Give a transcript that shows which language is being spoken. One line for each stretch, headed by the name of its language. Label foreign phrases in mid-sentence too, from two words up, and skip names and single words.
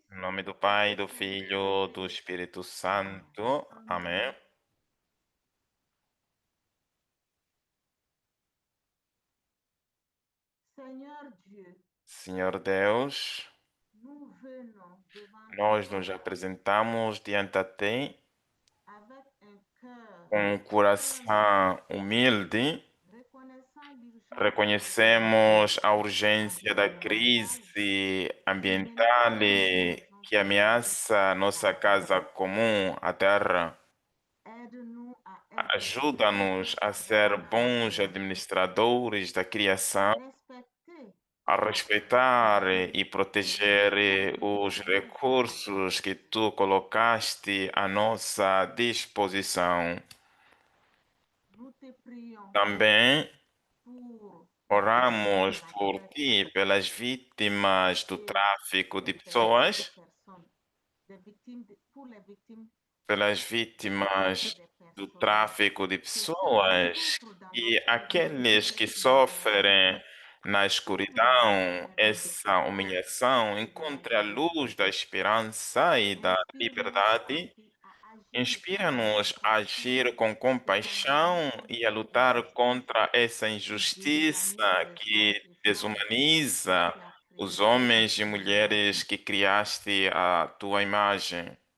Portuguese: Em nome do
French: et
Portuguese: Pai,
French: du
Portuguese: do Filho, do
French: Saint-Esprit.
Portuguese: Espírito Santo. Amém.
French: Amen. Seigneur Dieu,
Portuguese: Senhor Deus,
French: nous venons devant
Portuguese: nós
French: toi
Portuguese: nos apresentamos diante de Ti
French: avec un cœur
Portuguese: com um
French: humble,
Portuguese: coração humilde.
French: reconnaissant l'urgence
Portuguese: Reconhecemos a urgência da
French: environnementale
Portuguese: crise
French: qui
Portuguese: ambiental
French: menace notre maison
Portuguese: que
French: commune.
Portuguese: ameaça nossa casa comum, a Terra.
French: Aide-nous à être
Portuguese: Ajuda-nos
French: sages
Portuguese: a ser bons
French: administrateurs,
Portuguese: administradores da
French: à
Portuguese: criação,
French: respecter
Portuguese: a
French: et à
Portuguese: respeitar
French: protéger
Portuguese: e
French: les
Portuguese: proteger
French: ressources que tu
Portuguese: os
French: as mises à notre
Portuguese: recursos que tu colocaste à nossa disposição.
French: Nous te prions
Portuguese: Também
French: pour les victimes de
Portuguese: oramos
French: la
Portuguese: por
French: traite
Portuguese: ti, pelas vítimas do
French: et
Portuguese: tráfico de
French: des
Portuguese: pessoas,
French: personnes, pour les victimes
Portuguese: pelas
French: du trafic
Portuguese: vítimas
French: des
Portuguese: do
French: personnes,
Portuguese: tráfico de
French: que celles qui
Portuguese: pessoas
French: souffrent dans
Portuguese: e
French: l'obscurité
Portuguese: aqueles que
French: cette humiliation,
Portuguese: sofrem na
French: trouvent la
Portuguese: escuridão
French: lumière de
Portuguese: essa
French: l'espoir
Portuguese: humilhação,
French: et de la
Portuguese: encontre a luz
French: liberté.
Portuguese: da esperança e da
French: Inspire-nous
Portuguese: liberdade.
French: à agir avec
Portuguese: Inspira-nos a agir
French: compassion
Portuguese: com
French: et
Portuguese: compaixão
French: tolérance
Portuguese: e a
French: contre
Portuguese: lutar
French: l'injustice
Portuguese: contra essa
French: qui
Portuguese: injustiça
French: déshumanise les hommes
Portuguese: que
French: et femmes que
Portuguese: desumaniza
French: tu as
Portuguese: os
French: créés à
Portuguese: homens e
French: ton image.
Portuguese: mulheres que criaste à tua imagem.